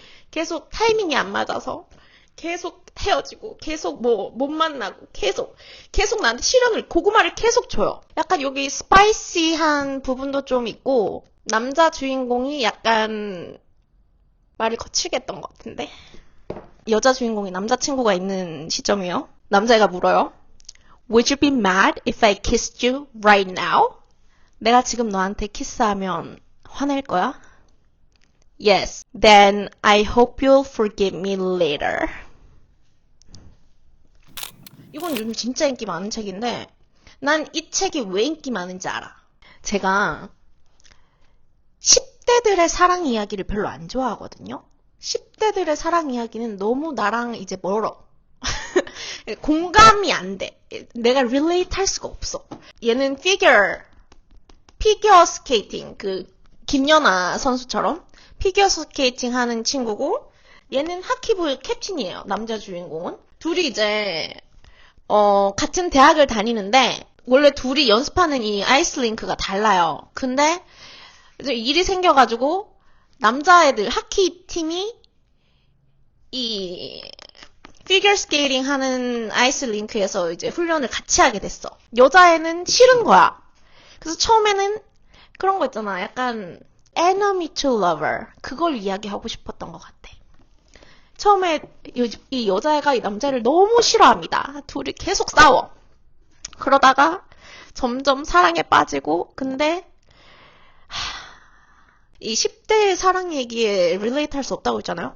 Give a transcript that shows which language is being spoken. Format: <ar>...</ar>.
<ko>계속 타이밍이 안 맞아서 계속 헤어지고 계속 뭐 못 만나고 계속 나한테 시련을 고구마를 계속 줘요. 약간 여기 스파이시한 부분도 좀 있고 남자 주인공이 약간 말을 거칠게 했던 것 같은데 여자 주인공이 남자친구가 있는 시점이에요. 남자애가 물어요.</ko> <en>Would you be mad if I kissed you right now?</en> <ko>내가 지금 너한테 키스하면 화낼 거야?</ko> <en>Yes. Then I hope you'll forgive me later.</en> <ko>이건 요즘 진짜 인기 많은 책인데 난 이 책이 왜 인기 많은지 알아. 제가 10대들의 사랑 이야기를 별로 안 좋아하거든요. 10대들의 사랑 이야기는 너무 나랑 이제 멀어. 공감이 안 돼. 내가 relate 할 수가 없어. 얘는 피겨 스케이팅, 그 김연아 선수처럼 피겨 스케이팅 하는 친구고 얘는 하키부 캡틴이에요. 남자 주인공은. 둘이 이제 같은 대학을 다니는데 원래 둘이 연습하는 이 아이스링크가 달라요. 근데 이제 일이 생겨가지고 남자애들 하키 팀이 이 피겨 스케이팅 하는 아이스링크에서 이제 훈련을 같이 하게 됐어. 여자애는 싫은 거야. 그래서 처음에는 그런 거 있잖아. 약간 enemy to lover. 그걸 이야기하고 싶었던 것 같아. 처음에 이 여자애가 이 남자를 너무 싫어합니다. 둘이 계속 싸워. 그러다가 점점 사랑에 빠지고 근데 이 10대의 사랑 얘기에 relate 할 수 없다고 했잖아요.</ko>